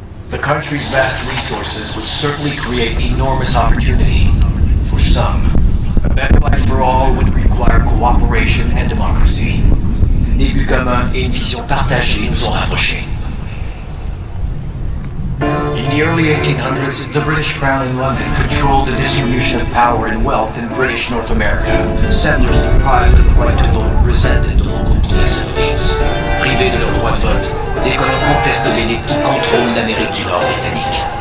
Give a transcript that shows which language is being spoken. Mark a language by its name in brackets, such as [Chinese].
[English] The country's vast resources would certainly create enormous opportunity. For some, a better life for all would require cooperation and democracy. [French] Des buts communs et une vision partagée nous ont rapprochés. [English] In the early 1800s, the British Crown in London controlled the distribution of power and wealth in British North America. Settlers deprived of the right to vote resented the local police elites. [French] Privés de leur droit de vote, des colons contestent l'élite qui contrôle l'Amérique du Nord britannique.